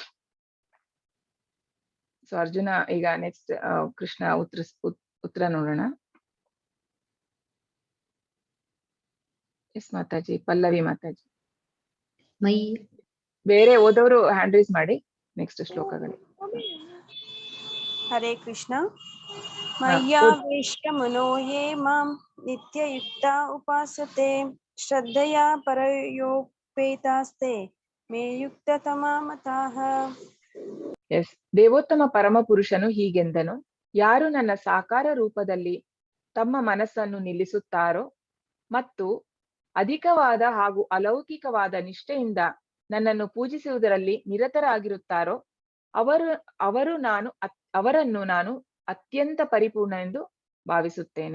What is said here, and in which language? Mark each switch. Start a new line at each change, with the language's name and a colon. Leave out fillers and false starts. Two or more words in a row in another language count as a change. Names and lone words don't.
Kannada: ಸೊ ಅರ್ಜುನ ಈಗ ನೆಕ್ಸ್ಟ್ ಕೃಷ್ಣ ಉತ್ತರ ನೋಡೋಣ. ಎಸ್ ಮಾತಾಜಿ, ಪಲ್ಲವಿ ಮಾತಾಜಿ. ಬೇರೆ ಓದೋರು
English: hand raise
Kannada: ಮಾಡಿ ನೆಕ್ಸ್ಟ್ ಶ್ಲೋಕಗಳು.
Sanskrit: ಹರೇ ಕೃಷ್ಣ. ಮಯ್ಯಾವೇಶ್ಯ ಮನೋ ಯೇ ಮಾಂ ನಿತ್ಯಯುಕ್ತ ಉಪಾಸತೆ ಶ್ರದ್ಧೆಯ ಪರಯೋಪೇತಾಸ್ತೆ ಮೇ ಯುಕ್ತತಮಾ ಮತಾಃ.
Kannada: ಎಸ್, ದೇವೋತ್ತಮ ಪರಮ ಪುರುಷನು ಹೀಗೆಂದನು, ಯಾರು ನನ್ನ ಸಾಕಾರ ರೂಪದಲ್ಲಿ ತಮ್ಮ ಮನಸ್ಸನ್ನು ನಿಲ್ಲಿಸುತ್ತಾರೋ ಮತ್ತು ಅಧಿಕವಾದ ಹಾಗೂ ಅಲೌಕಿಕವಾದ ನಿಷ್ಠೆಯಿಂದ ನನ್ನನ್ನು ಪೂಜಿಸುವುದರಲ್ಲಿ ನಿರತರಾಗಿರುತ್ತಾರೋ ಅವರನ್ನು ನಾನು ಅತ್ಯಂತ ಪರಿಪೂರ್ಣ ಎಂದು ಭಾವಿಸುತ್ತೇನೆ.